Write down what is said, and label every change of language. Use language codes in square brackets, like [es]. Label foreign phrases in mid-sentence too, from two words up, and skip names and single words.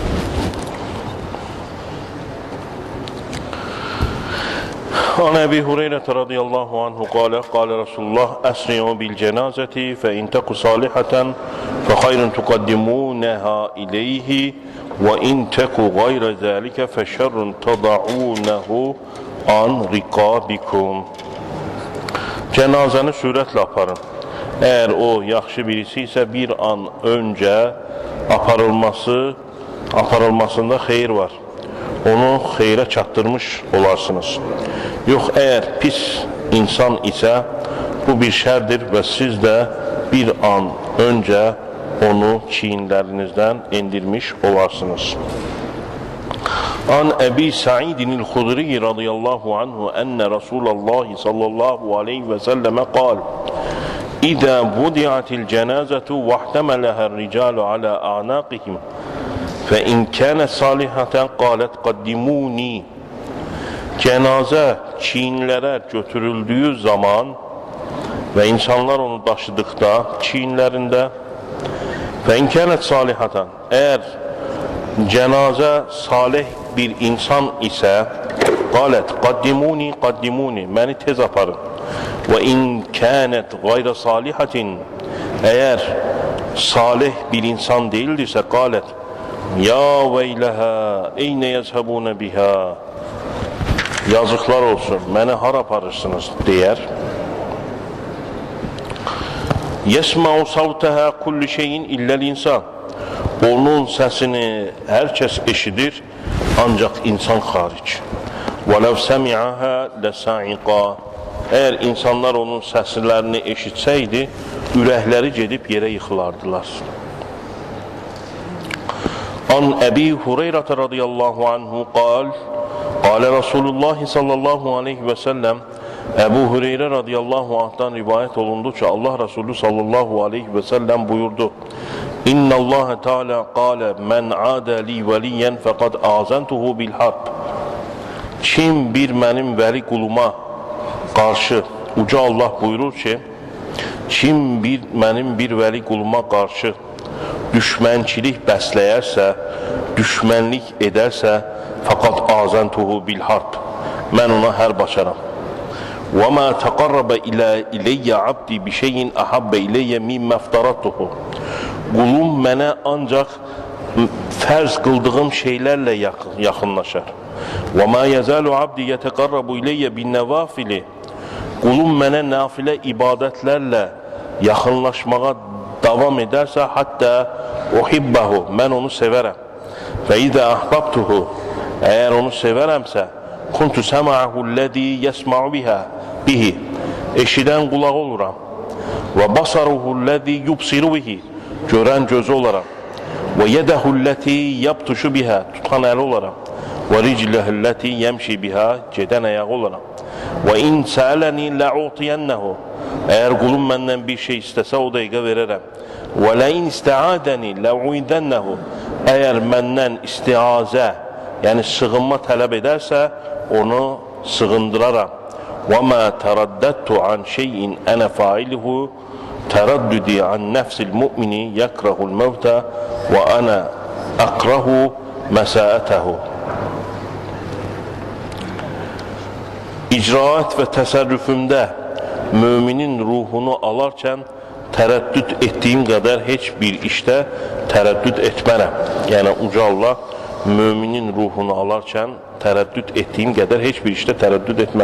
[ar] عن أبي هريرة رضي الله عنه قال رسول الله أسرعوا بالجنازة فإن تك صالحة فخير تقدمونها إليه وإن تك غير ذلك فشر تضعونه عن رقابكم. [az] Cenazəni sürətlə aparın. Eğer o yaxşı birisi ise [tr] bir an önce [az] aparılmasında xeyir var. Onu xeyrə çatdırmış olarsınız. Yox, eğer pis insan ise bu bir şərdir və siz də [tr] bir an önce [az] onu çiğinlerinizden indirmiş olarsınız. [ar] عن أبي سعيد الخدري رضي الله عنه أن رسول الله صلى الله عليه وسلم قال إذا وضعت الجنازة واحتملها الرجال على أعناقهم فإن كانت صالحة قالت قدموني. [tr] Cenaze çiğinlere götürüldüğü zaman ve insanlar onu taşıdıkta çiğinlerinde [ar] وإن كانت صالحة, [tr] eğer cenaze salih bir insan ise [ar] قالت قدموني [az] məni tez aparın. [ar] وإن كانت غير صالحة, [tr] eğer salih bir insan değildirse [ar] قالت يا ويلها أين يذهبون بها, [az] yazıklar olsun, məni hara aparırsınız deyər. [ar] يسمع صوتها كل شيء إلا الإنسان. [tr] Onun sesini herkes eşidir ancak insan hariç. [ar] ولو سمعها لصعق. [az] Eğer insanlar onun seslerini eşitseydi ürəkləri gedib yerə yıxılardılar. [ar] عن أبي هريرة رضي الله عنه قال رسول الله صلى الله عليه وسلم, [az] Ebu Hureyre [ar] رضي الله عنه [az] rivayet olundukça Allah Resulü [ar] صلى الله عليه وسلم [az] buyurdu. [ar] إن الله تعالى قال من عادى لي وليا فقد آذنته بالحرب. [az] Kim bir mənim vəli quluma qarşı, uca Allah buyurur ki, kim mənim bir vəli quluma qarşı düşmənçilik bəsləyərsə, düşmənlik edərsə, [ar] فقد آذنته بالحرب. [az] Mən ona hərb açaram. [ar] وَمَا تَقَرَّبَ إِلَيَّ عَبْدِي بِشَيْءٍ أَحَبَّ إِلَيَّ مِمَّا افْتَرَضْتُهُ. [az] Qulum mənə ancaq fərz qıldığım şeylərlə yaxınlaşar. [ar] وَمَا يَزَالُ عَبْدِي يَتَقَرَّبُ إِلَيَّ بِالنَّوَافِلِ. [az] Qulum mənə nafilə ibadətlərlə yaxınlaşmağa davam edərsə, [ar] حتى أحبه, [az] mən onu sevərəm. [ar] فَإِذَا أَحْبَبْتُهُ, [az] eğer onu sevərəmsə, [ar] كنت سمعه الذي يسمع به, [az] eşidən qulaq oluram. Və [ar] بصره الذي يبصر به, [az] görən gözü olaram. Və [ar] يده التي يبطش بها, [az] tutan əli olaram. Və [ar] رجله التي يمشي بها, [az] gedən ayağı olaram. Və [ar] إن سألني لأعطينه, [az] eğer qulum məndən bir şey istəsə o dəqiqə verərəm. Və [ar] لئن استعاذني لأعيذنه, [az] eğer məndən istiazə, yəni sığınma tələb edərsə onu sığındıraram. [ar] وَمَا تَرَدَّدْتُ عَنْ شَيْءٍ أَنَا فَاعِلُهُ تَرَدُّدِي عَنْ نَفْسِ الْمُؤْمِنِ يَكْرَهُ الْمَوْتَ وَأَنَا أَكْرَهُ مَسَاءَتَهُ. [az] İcraat və təsərrüfümdə müminin ruhunu alarkən tərəddüd etdiyim qədər heç bir işdə tərəddüd etmərəm. Yəni uca Allah müminin ruhunu alarkən tərəddüd etdiyim qədər heç bir işdə tərəddüd etməm.